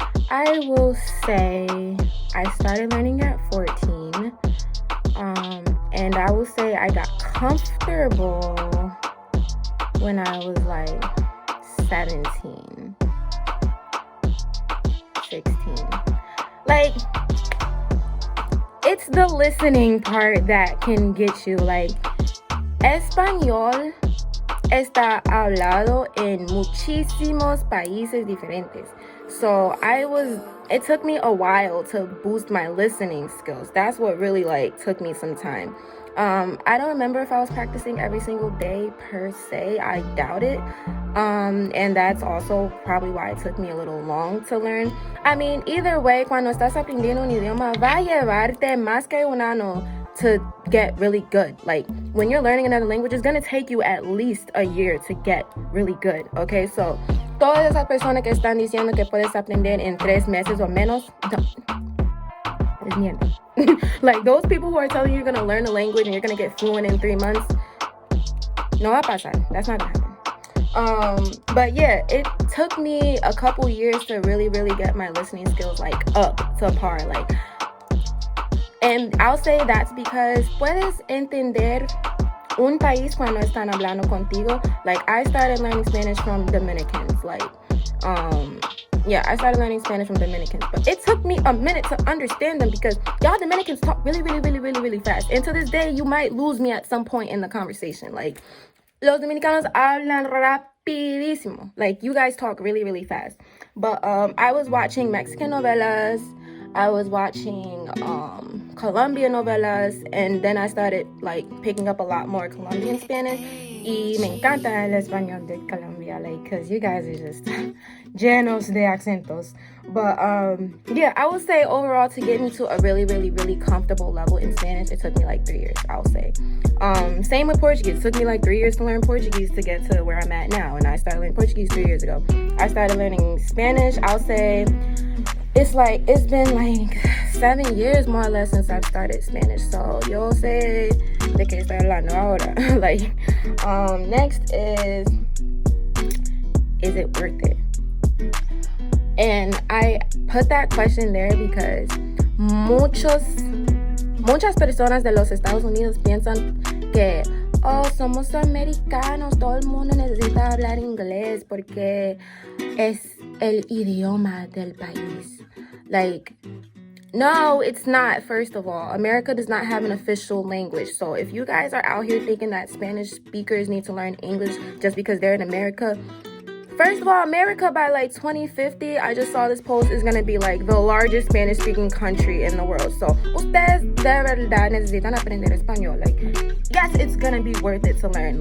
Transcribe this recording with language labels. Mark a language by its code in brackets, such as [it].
[en] I will say I started learning at 14, and I will say I got comfortable when I was like 17. 16. Like, it's the listening part that can get you. [es] Like, español está hablado en muchísimos países diferentes. [en] So it took me a while to boost my listening skills. That's what really like took me some time. I don't remember if I was practicing every single day per se. I doubt it. And that's also probably why it took me a little long to learn. I mean, either way, [es] cuando estás aprendiendo un idioma, va a llevarte más que un año [en] to get really good. Like, when you're learning another language, it's going to take you at least a year to get really good, okay? [es] So, todas esas personas que están diciendo que puedes aprender en 3 meses o menos, es mierda. [en] Like, those people who are telling you you're going to learn a language and you're going to get fluent in 3 months, [es] no va a pasar. [en] That's not going to happen. But yeah, it took me a couple years to really, really get my listening skills, like, up to par. [es] Like, [en] and I'll say that's because [es] puedes entender un país cuando están hablando contigo. [en] Like, I started learning Spanish from Dominicans. Like, I started learning Spanish from Dominicans. But it took me a minute to understand them because y'all Dominicans talk really, really, really, really, really fast. And to this day, you might lose me at some point in the conversation. [es] Like, los Dominicanos hablan rapidísimo. [en] Like, you guys talk really, really fast. But I was watching Mexican novelas. I was watching Colombian novelas, and then I started like picking up a lot more Colombian Spanish. [es] Y me encanta el español de Colombia, like, [en] cause you guys are just [es] llenos de acentos. [en] But I would say overall to get me to a really, really, really comfortable level in Spanish, it took me like 3 years, I'll say. Same with Portuguese. It took me like 3 years to learn Portuguese to get to where I'm at now, and I started learning Portuguese 3 years ago. I started learning Spanish, I'll say. It's been like 7 years more or less since I've started Spanish. [es] So yo sé de qué estoy hablando ahora. Like, [en] next is it worth it? And I put that question there because [es] muchas personas de los Estados Unidos piensan que somos americanos, todo el mundo necesita hablar inglés porque es el idioma del país. [en] Like, no, it's not, first of all. America does not have an official language. So if you guys are out here thinking that Spanish speakers need to learn English just because they're in America, first of all, America by like 2050, I just saw this post, is going to be like the largest Spanish-speaking country in the world. [es] So, ustedes de verdad necesitan aprender español. [en] Like, yes, it's going to be worth it to learn.